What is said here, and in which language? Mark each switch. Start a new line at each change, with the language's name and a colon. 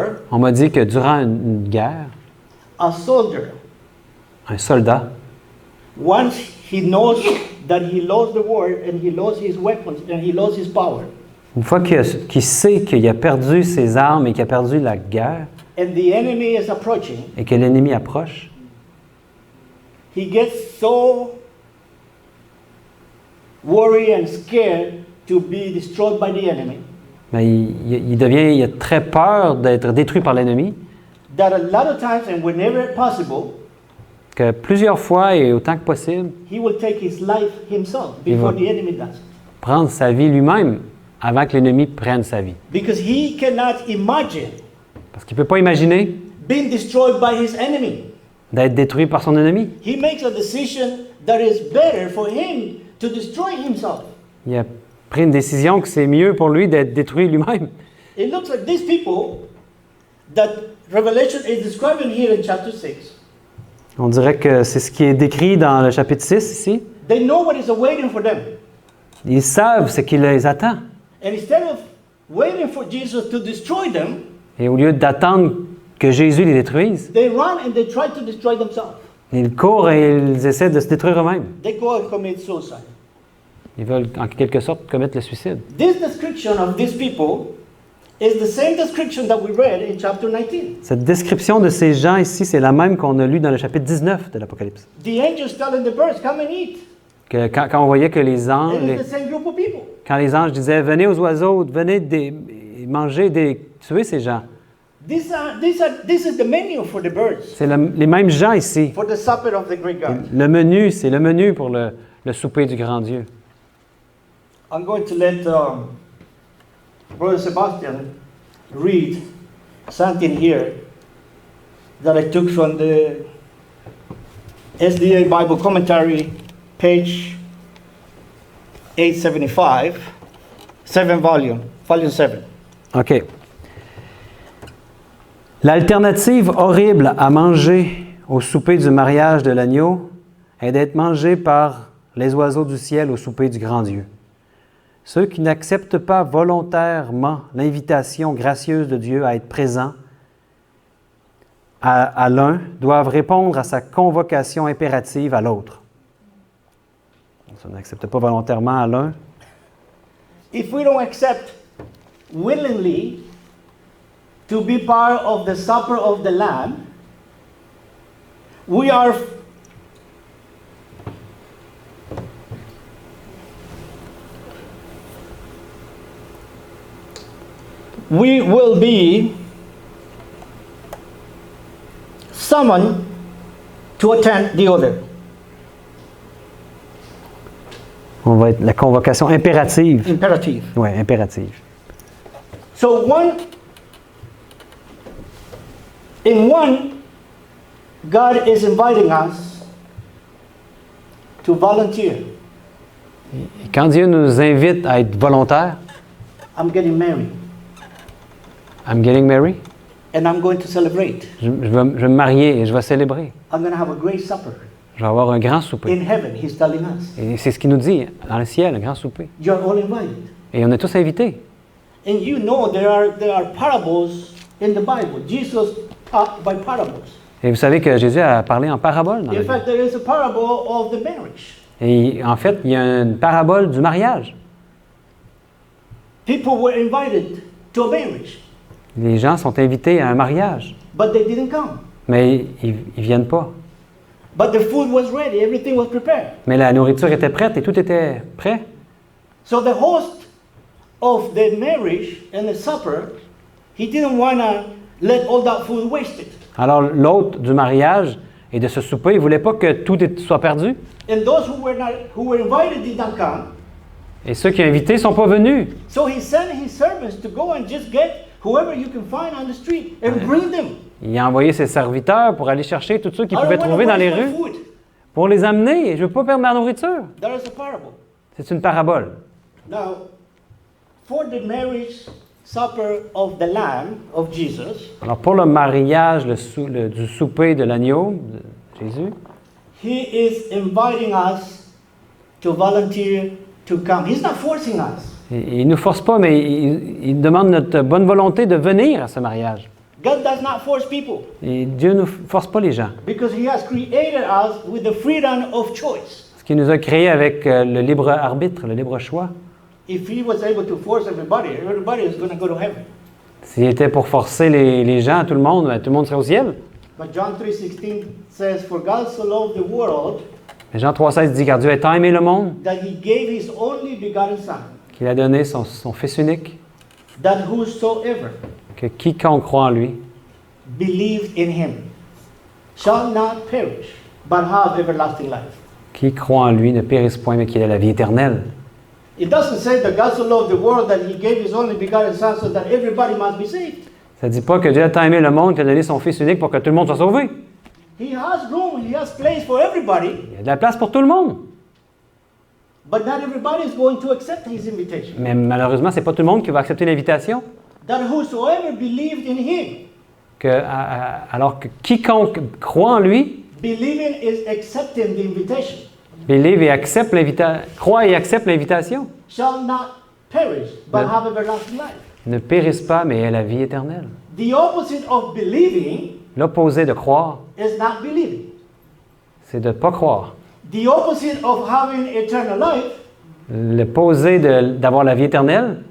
French: On m'a dit que durant une guerre,
English: a soldier,
French: un soldat,
English: once he knows that he lost the war and he lost his weapons and he lost his power,
French: une fois qu'il sait qu'il a perdu ses armes et qu'il a perdu la guerre,
English: and the enemy is approaching,
French: et que l'ennemi approche,
English: he gets so worried and scared to be destroyed by the enemy
French: mais il a très peur d'être détruit par l'ennemi,
English: that a lot of times and whenever possible,
French: que plusieurs fois et autant que possible,
English: he will take his life himself before the enemy does.
French: prendre sa vie lui-même avant que l'ennemi prenne sa vie.
English: Because he cannot imagine
French: Parce qu'il ne peut pas imaginer
English: being destroyed by his enemy.
French: d'être détruit par son ennemi.
English: He makes a decision that is better for him to destroy himself.
French: Il a pris une décision que c'est mieux pour lui d'être détruit lui-même.
English: It looks like these people that Revelation is describing here in chapter 6.
French: On dirait que c'est ce qui est décrit dans le chapitre 6 ici.
English: They know what is awaiting for them.
French: Ils savent ce qui les attend.
English: And instead of waiting for Jesus to destroy them,
French: Et au lieu d'attendre que Jésus les détruise,
English: they run and they try to destroy themselves.
French: ils courent et ils essaient de se détruire eux-mêmes.
English: They go and commit suicide.
French: Ils veulent en quelque sorte commettre le suicide.
English: This description of these people is the same description that we read in chapter 19.
French: Cette description de ces gens ici, c'est la même qu'on a lue dans le chapitre 19 de l'Apocalypse.
English: The angels telling the birds, come and eat.
French: Que quand on voyait que les anges,
English: It is the same group of people.
French: quand les anges disaient « Venez aux oiseaux, venez manger, tuer ces gens »,
English: This is the menu for the birds,
French: c'est les mêmes gens ici.
English: for the supper of the great God.
French: Le menu, c'est le menu pour le souper du grand Dieu.
English: I'm going to let Brother Sebastian read something here that I took from the SDA Bible Commentary, page 875, volume 7. OK.
French: L'alternative horrible à manger au souper du mariage de l'agneau est d'être mangé par les oiseaux du ciel au souper du grand Dieu. Ceux qui n'acceptent pas volontairement l'invitation gracieuse de Dieu à être présents à l'un doivent répondre à sa convocation impérative à l'autre. Si on n'accepte pas volontairement à l'un,
English: If we don't accept willingly to be part of the supper of the Lamb, we will be summoned to attend the other.
French: on va être la convocation impérative.
English: Imperative.
French: Oui, impérative.
English: So in one, God is inviting us to volunteer.
French: Et quand Dieu nous invite à être volontaires,
English: I'm getting married I'm getting married, and I'm going to celebrate.
French: je vais me marier et je vais célébrer.
English: I'm going to have a great supper.
French: Je vais avoir un grand souper.
English: In heaven, he's telling us.
French: Et c'est ce qu'il nous dit, dans le ciel, un grand souper.
English: You're all invited.
French: Et on est tous invités.
English: And you know there are parables in the Bible. Jesus taught by parables.
French: Et vous savez que Jésus a parlé en parabole dans la
English: In Bible. fact, there is a parable of the marriage.
French: Et en fait, il y a une parabole du mariage.
English: People were invited to a marriage.
French: Les gens sont invités à un mariage,
English: but they didn't come.
French: mais ils ne viennent pas.
English: But the food was ready, everything was prepared.
French: Mais la nourriture était prête et tout était prêt.
English: So the host of the marriage and the supper, he didn't want to let all that food wasted.
French: Alors l'hôte du mariage et de ce souper, il ne voulait pas que tout soit perdu.
English: And those who were invited did not come.
French: Et ceux qui ont invité ne sont pas venus.
English: So he sent his servants to go and just get whoever you can find on the street and bring them.
French: Il a envoyé ses serviteurs pour aller chercher tous ceux qu'il
English: I
French: pouvait
English: don't wanna
French: trouver dans les
English: waste my
French: rues,
English: food.
French: pour les amener. Je ne veux pas perdre ma nourriture.
English: That is a parable.
French: C'est une parabole.
English: Now, for the marriage supper of the Lamb of Jesus,
French: Alors pour le mariage du souper de l'agneau de Jésus,
English: he is inviting us to volunteer to come. He's not forcing us.
French: il ne nous force pas, mais il demande notre bonne volonté de venir à ce mariage.
English: God does not force people
French: Et Dieu ne force pas les gens.
English: because he has created us with the freedom of choice.
French: Parce qu'il nous a créés avec le libre arbitre, le libre choix.
English: If he was able to force everybody is going to go to heaven.
French: S'il était pour forcer les gens, tout le monde serait au ciel.
English: But John 3:16 says, "For God so loved the world
French: Mais Jean 3,16 dit, car Dieu a tant aimé le monde
English: that he gave his only begotten Son,
French: qu'il a donné son Fils unique,
English: that whosoever
French: que quiconque croit en lui
English: believed in him shall not perish, but have everlasting life."
French: qui croit en lui ne périsse point, mais qu'il ait la vie éternelle.
English: It doesn't say that God so loved the world that he gave his only begotten Son so that everybody must be saved.
French: Ça ne dit pas que Dieu a tant aimé le monde qu'il a donné son Fils unique pour que tout le monde soit sauvé.
English: He has room, he has place for everybody,
French: Il y a de la place pour tout le monde.
English: but not everybody is going to accept his invitation.
French: Mais malheureusement, ce n'est pas tout le monde qui va accepter l'invitation.
English: That whosoever believed in him,
French: Alors que quiconque croit en lui,
English: believing is accepting the invitation,
French: believe et accepte l'invitation, croit et accepte l'invitation,
English: shall not perish, but Yeah. have everlasting life.
French: ne périsse pas, mais ait la vie éternelle.
English: The opposite of believing
French: L'opposé de croire,
English: is not believing.
French: c'est de ne pas croire.
English: The opposite of having eternal life
French: L'opposé d'avoir la vie éternelle,